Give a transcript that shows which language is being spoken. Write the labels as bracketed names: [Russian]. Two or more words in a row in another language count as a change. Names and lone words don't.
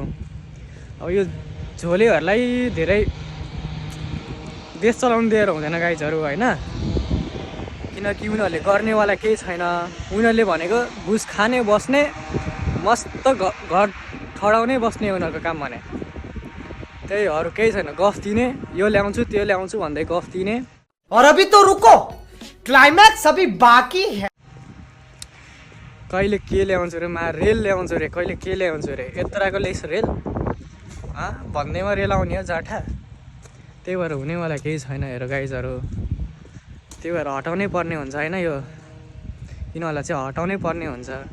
[Nepali] अब यो झोलेहरूलाई धेरै देश चलाउनु दिएर हुँदैन गाइजहरू होइन, किनकि उनीहरूले गर्नेवाला केही छैन। उनीहरूले भनेको घुस खाने बस्ने मस्त घर ठडाउने बस्ने उनीहरूको काम भने, त्यही अरू केही छैन। गफ दिने, यो ल्याउँछु त्यो ल्याउँछु भन्दै गफ दिने। [Hindi] और अभी तो रुको, क्लाइमैक्स अभी बाकी है। [Nepali] कहिले के ल्याउँछु रे रेल ल्याउँछु रे, कहिले के ल्याउँछु रे, यत्रोको ल्याइस रेल भन्दैमा रेल आउने हो जाठा। त्यही भएर हुनेवाला केही छैन हेर गाइजहरू। त्यही भएर हटाउनै पर्ने हुन्छ होइन, यो यिनीहरूलाई चाहिँ हटाउनै पर्ने हुन्छ।